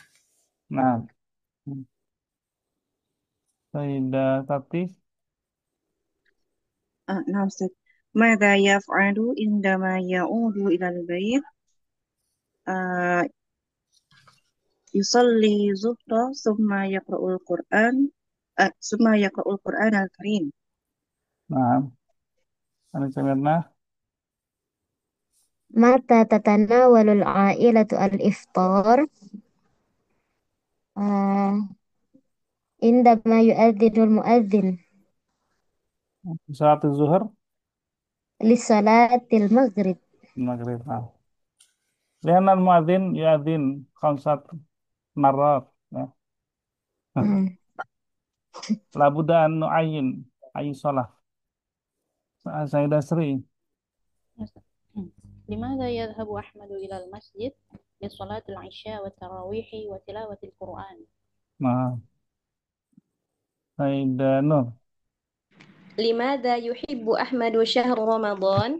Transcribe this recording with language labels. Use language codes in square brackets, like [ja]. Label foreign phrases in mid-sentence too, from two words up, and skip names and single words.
[ar] Nah, Sayyidah Tati. [id] Nah, Ustaz. [ar] ماذا يفعل عندما يعود إلى البيت? يصلي الظهر ثم يقرأ القرآن الكريم. [id] Nah, Anu Mirna. [ar] متى تتناول العائلة الإفطار? عندما يؤذن المؤذن [id] Salat zuhur [ar] لصلاة المغرب. [id] maghrib. Nah. [ar] لأن المؤذن يؤذن خمس مرات. [id] Ya. Hmm. [ar] لا بد أن نعين أي صلاة. Sayyidah Sri. لماذا يذهب أحمد إلى المسجد لصلاة العشاء والتراويح وتلاوة القرآن؟ Nah, Sayyidah Nur. لماذا يحب أحمد شهر رمضان؟